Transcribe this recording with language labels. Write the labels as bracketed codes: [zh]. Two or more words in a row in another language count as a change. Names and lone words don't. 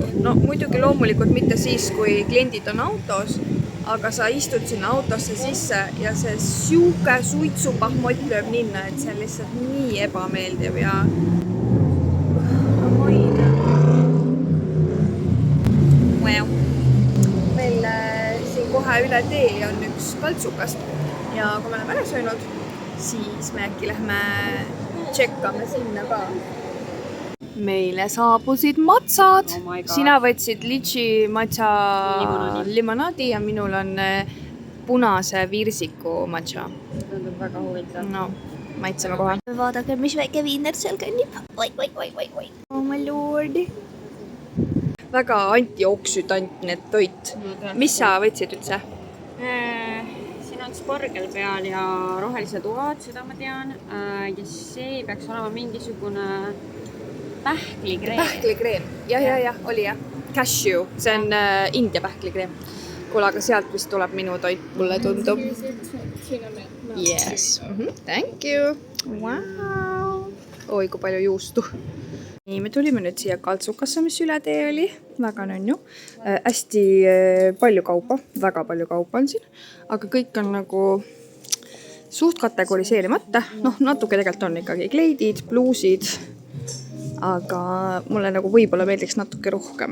[et] No muidugi loomulikult mitte siis, kui kliendid on autos, aga sa istud sinna autosse sisse ja see siuke suitsupahmott lööb ninna, et see on lihtsalt nii ebameeldiv ja meil siin kohe üle tee on üks kaltsukas ja kui me oleme ära söönud, siis me äkki lähme tšekkame sinna ka. Meile saabusid matsad. [en] Oh my God. [et] Sina võtsid litši matša limonaadi ja minul on punase virsiku matša. Tundub väga huvitav. No, maitseme kohe. Vaadake, mis väike viiner seal kõnnib. Oi. [en] Oh my lord. [et] Väga antioksüdantne toit. Mis sa võtsid üldse? Siin on spargel peal ja rohelised uad, seda ma tean. Ja see peaks olema mingisugune pähklikreem. Pähklikreem. Ja, oli jah. Cashew. See on India pähklikreem. Kuule, aga sealt vist tuleb minu toit, mulle tundub. [en] Yes. Thank you. [et] Wow. Oi, kui palju juustu. Nii, me tulime nüüd siia kaltsukasse, mis üle tee oli. Väga nonju. Hästi palju kaupa. Väga palju kaupa on siin. Aga kõik on nagu suht kategoriseerimata. Noh, natuke tegelikult on ikkagi kleidid, bluusid. Aga mulle nagu võib-olla meeldiks natuke rohkem.